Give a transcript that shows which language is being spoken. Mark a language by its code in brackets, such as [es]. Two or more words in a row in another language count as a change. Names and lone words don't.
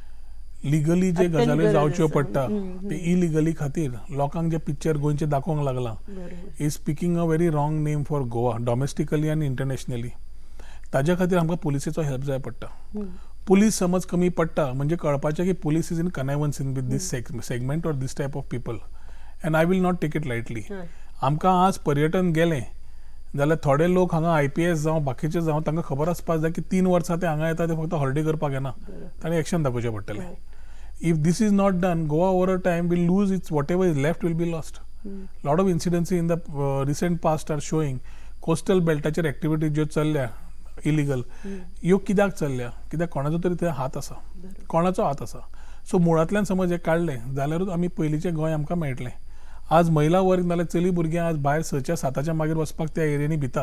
[kok] लिगली जे गजाल्यो जावच्यो पडटा ते इलिगली खातीर लोकांक जे पिक्चर गोंयचे दाखोवंक लागला [en] is speaking a very wrong name for Goa domestically [kok] आनी इंटरनॅशनली. ताज्या खातीर आमकां पुलिसेचो हेल्प जाय पडटा. पुलीस समज कमी पडटा म्हणजे कळपाचें की [en] police is in connivance in with this segment or this type of people. And I will not take it lightly. [kok] आमकां आज पर्यटन गेलें जाल्यार थोडे लोक हांगा IPS जावं बाकीचे जावं तांकां खबर आसपाक जाय की 3 वर्सां ते हांगा येता ते फक्त हॉलिडे करपाक येना. तांणी एक्शन दाखोवचें पडटलें. [en] If this is not done, Goa over a time will lose its what ever is left will be lost. Lot of incidency in the recent past are showing coastal [kok] बेल्टाचेर एक्टिविटीज ज्यो चल्ल्या इलिगल, ह्यो कित्याक चल्ल्या, कित्याक कोणाचो तरी थंय हात आसा, कोणाचो हात आसा. सो मुळांतल्यान समज हें काडलें जाल्यारूच आमी पयलींचें गोंय आमकां मेळटलें. आज महिला वर्ग नाल्यार चली भुरगीं आज भायर 6च्या 7च्या मागीर वचपाक त्या एरियांनी भिता.